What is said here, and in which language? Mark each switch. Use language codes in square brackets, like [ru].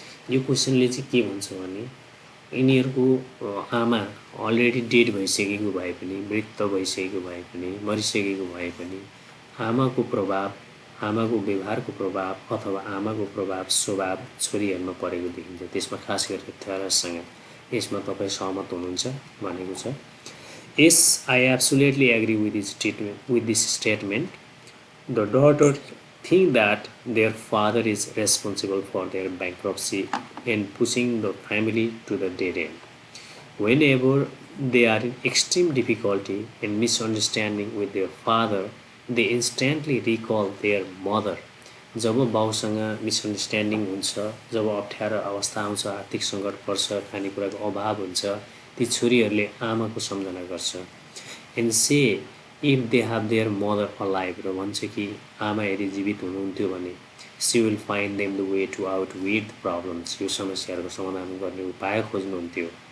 [ne] यो क्वेसनले चाहिँ के भन्छ भने यिनीहरूको आमा अलरेडी डेड भइसकेको भए पनि, मृत भइसकेको भए पनि, मरिसकेको भए पनि आमाको प्रभाव, आमाको व्यवहारको प्रभाव अथवा आमाको प्रभाव स्वभाव छोरीहरूमा परेको देखिन्छ. त्यसमा खास गरेर थेरेससँग. यसमा तपाईँ सहमत हुनुहुन्छ भनेको छ. [en] Yes, I absolutely agree with this statement. The daughters think that their father is responsible for their bankruptcy and pushing the family to the dead end. Whenever they are in extreme difficulty and misunderstanding with their father, they instantly recall their mother. [ne] Job बाउसँग misunderstanding हुन्छ, जब अप्ठ्यारो अवस्था आउँछ, आर्थिक सङ्कट पर्छ, खानेकुराको अभाव हुन्छ, ती छोरीहरूले आमाको सम्झना गर्छ [en] and say if they have their mother alive [ne] र भन्छ कि आमा यदि जीवित हुनुहुन्थ्यो भने [en] she will find them the way to out with the problems, [ne] यो समस्याहरूको समाधान गर्ने उपाय खोज्नुहुन्थ्यो.